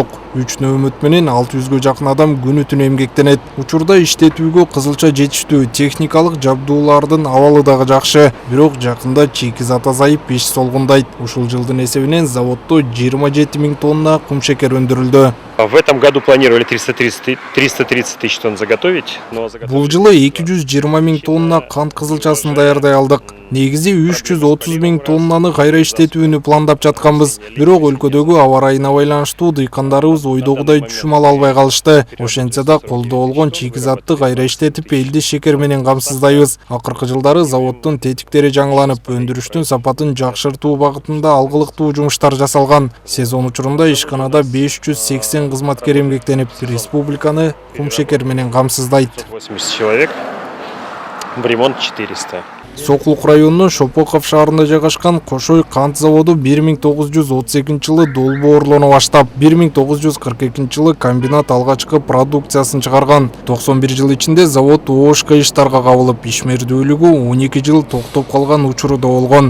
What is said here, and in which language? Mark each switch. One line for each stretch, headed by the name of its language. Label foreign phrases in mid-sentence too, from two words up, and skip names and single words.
Kyrgyz: 3 нөөмөт менен 600гө жакын адам күнү түнү эмгектенет. Учурда иштетүүгө кызылча жетиштүү, техникалык жабдуулардын абалы дагы жакшы. Бирок жакында чийки азайып, иш солгундайт. Ушул жылдын эсебинен заводдо 27 000 тонна кумшекер өндүрүлдү.
Russian: В этом году планировали 330 тысяч тонн заготовить.
Kyrgyz: Бул жылы 220 000 тонна кант кызылчасын даярдай алдык. Негизи 330 000 тоннаны кайра иштетүүнү пландап жатканбыз. Бирок өлкөдөгү аба ырайына байланыштуу дыйкандарыбыз ойдогудай түшүм ала албай калышты. Ошентсе да колдо болгон чийки затты кайра иштетип, элди шекер менен камсыздайбыз. Акыркы жылдары заводдун тетиктери жаңыланып, өндүрүштүн сапатын жакшыртуу багытында алгылыктуу жумуштар жасалган. Сезон учурунда ишканада 580 кызматкер эмгектенип, республиканы кумшекер менен камсыздайт.
Russian: 80 человек, в ремонт 400.
Kyrgyz: Сокулук районунун Шопоков шаарында жайгашкан Кошой кант заводу 1932-жылы долбоорлоно баштап, 1942-жылы комбинат алгачкы продукциясын чыгарган. 91 жыл ичинде завод ОШК иштарга кабылып, ишмердүүлүгү 12 жыл токтоп калган учуру да болгон.